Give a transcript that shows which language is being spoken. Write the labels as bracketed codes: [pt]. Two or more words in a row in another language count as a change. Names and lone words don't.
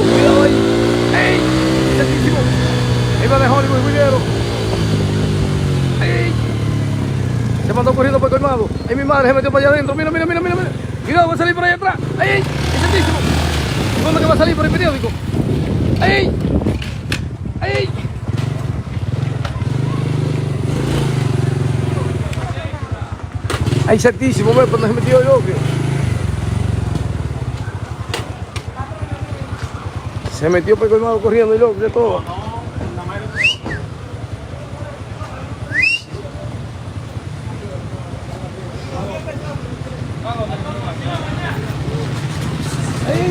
[es] Cuidado ahí. ¡Ey! Es setísimo. Iba de Hollywood, cuidado. ¡Ey! Se mandó corriendo por el colmado. ¡Ay, mi madre! Se metió para allá adentro. Mira, mira, mira, mira. Cuidado, va a salir por ahí atrás. ¡Ey! ¡Ey! Es setísimo. ¿Dónde que va a salir por el periódico? ¡Ey! ¡Ey! ¡Ay, setísimo! Ve, ¿dónde se metió yo? Se metió por el colmado corriendo y loco, de todo. ¡Ey!